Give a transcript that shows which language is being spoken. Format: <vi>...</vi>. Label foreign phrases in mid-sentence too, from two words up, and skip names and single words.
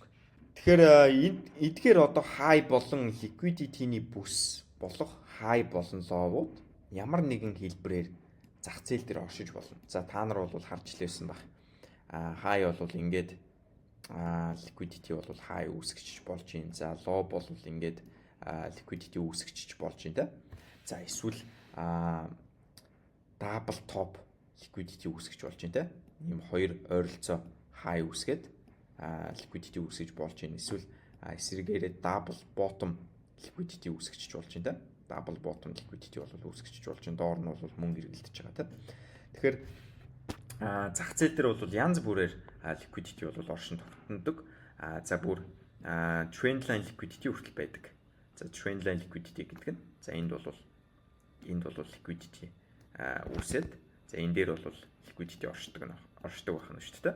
<mn>Тэгэхээр эдгээр одоо high болон liquidity-ний бүс болох high болон low-ууд ямар нэгэн хэлбэрээр зах зээл дээр оршиж болно. За та нар бол харж лээсэн баг. High бол ингээд liquidity бол high үүсгэж болж юм. За low бол ингээд liquidity үүсгэж болж юм да. За эсвэл</mn> <en>double top liquidity</en> <mn>үүсгэж болж юм да. Ийм хоёр ойролцоо high үүсгээд liquidity үүсгэж болж юм. Эсвэл эсрэгээрээ</mn> <en>double bottom liquidity</en> <mn>үүсгэж болж юм да.</mn> <en>Double bottom liquidity</en> <mn>бол үүсгэж болж юм. Доор нь бол мөнгө эргэлдэж байгаа та. Тэгэхээр зах зээл дээр бол янз бүрээр liquidity бол оршин тогтнодог. За бүр</mn> <en>trendline liquidity</en> <mn>хүртэл байдаг. За</mn> <en>trendline liquidity</en> <mn>гэдэг нь за энд бол liquidity үүсээд за энэ дээр бол liquidity оршдог байх нь шүү дээ.</mn>